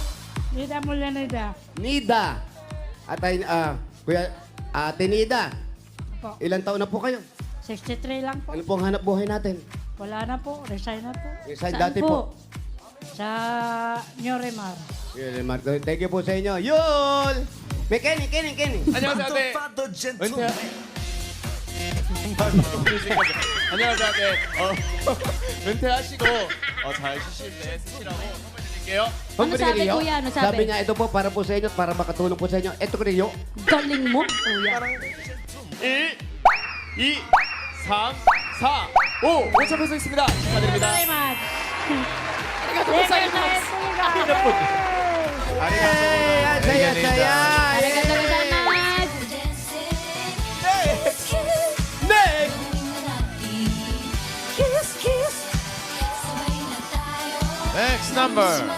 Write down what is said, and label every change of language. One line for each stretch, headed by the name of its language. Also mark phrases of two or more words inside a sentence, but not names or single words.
Filipino: Nida Mulanida. Nida. At ay, Kuya, Ate Nida. Po. Ilang taon na po kayo? 63 lang po. Ano pong hanap buhay natin? Wala na po. Resign na po. Resign Saan dati po. Sa Nyoremar. Yun, Marco.
English: Thank you
Filipino: po sa inyo. Yul! May Kenny.
Korean: 안녕하세요, 네. 은퇴. 안녕하세요, 네. 은퇴하시고 잘 쉬실 때 쓰시라고 선물 드릴게요.
Filipino: Ano sabi, Kuya? Ano sabi? Sabi niya, ito po para po sa inyo, para makatulong po sa inyo. Ito ko rin Galing mo, Kuya. 1, 2, 3, 4, 5.
Korean: 5천 peso 있습니다. 축하드립니다.
Filipino: Hey, ang saya-saya!
Japanese: Arigatou gozaimasu.
English: Next! Next number.